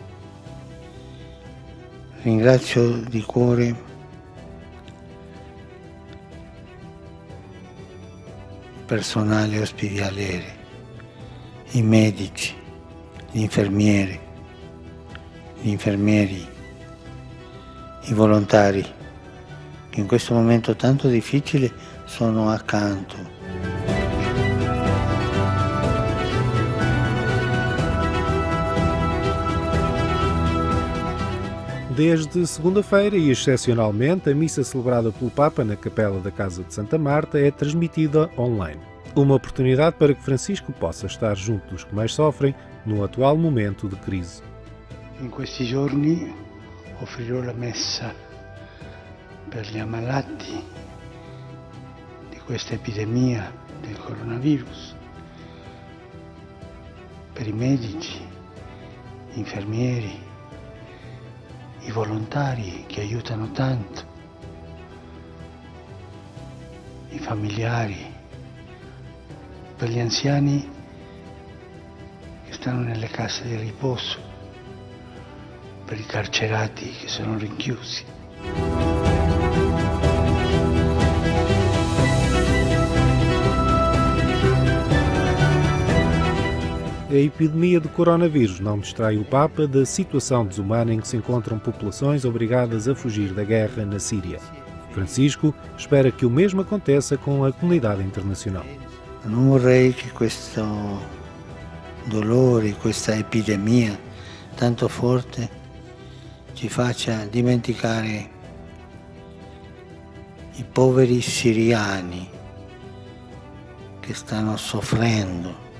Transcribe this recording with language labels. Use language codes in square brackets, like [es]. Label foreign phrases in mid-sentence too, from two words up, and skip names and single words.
[it] Ringrazio di cuore il personale ospedaliero, i medici, gli infermieri, i volontari che in questo momento tanto difficile sono accanto. [pt] Desde segunda-feira e excepcionalmente, a missa celebrada pelo Papa na Capela da Casa de Santa Marta é transmitida online. Uma oportunidade para que Francisco possa estar junto dos que mais sofrem no atual momento de crise. [it] In questi giorni offrirò la messa per gli ammalati di questa epidemia del coronavirus, per i medici, gli infermieri, i volontari che aiutano tanto, i familiari, per gli anziani che stanno nelle case di riposo, per i carcerati che sono rinchiusi. [pt] A epidemia de coronavírus não distrai o Papa da situação desumana em que se encontram populações obrigadas a fugir da guerra na Síria. Francisco espera que o mesmo aconteça com a comunidade internacional. [it] Non vorrei che questo dolore, questa epidemia tanto forte ci faccia dimenticare i poveri siriani che stanno soffrendo